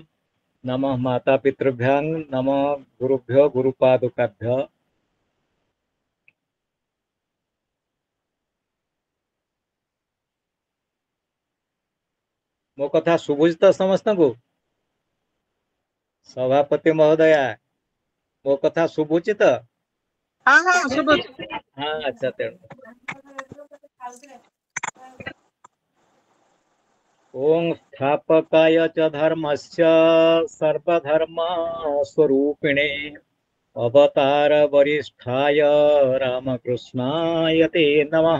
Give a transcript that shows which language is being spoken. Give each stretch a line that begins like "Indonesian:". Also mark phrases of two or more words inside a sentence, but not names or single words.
Sanskrit: नमः माता पितृभ्यां नमः गुरुभ्यो गुरुपादुकाभ्यो।
Odia: ମୋ କଥା ଶୁଭୁଚ ତ ସମସ୍ତ କୁ ସଭାପତି ମହୋଦୟା ମୋ କଥା ଶୁଭୁଚି ତ ହଁ ହଁ ଶୁଭୁଚ। ହଁ ଅଚ୍ଛା ତେଣୁ
Sanskrit: ओम स्थापकाय च धर्मस्य सर्वधर्म स्वरूपिणे अवतार वरिष्ठाय रामकृष्णाय ते नमः।